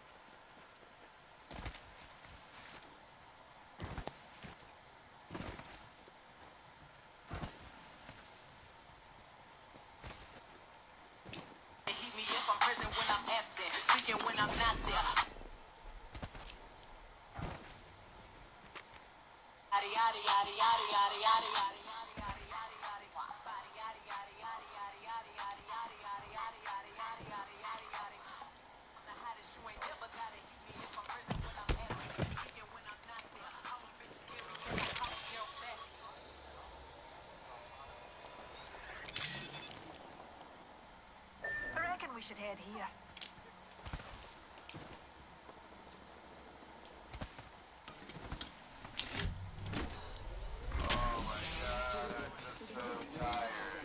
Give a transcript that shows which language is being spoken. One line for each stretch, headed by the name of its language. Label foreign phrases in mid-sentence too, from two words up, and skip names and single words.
English: Keep me if I'm present when I'm absent, speaking when I'm not there. Yadi yadi yadi yadi yadi yadi yadi yadi yadi yadi yadi. Body yadi yadi yadi yadi yadi yadi yadi yadi yadi yadi yadi yadi yadi yadi. I'm the hottest, you ain't never gotta heat me if I'm present when I'm absent, speaking when I'm not there. All them bitches scary, yeah, I'm talking real fast. I reckon we should head here. Oh my god, I'm just so tired.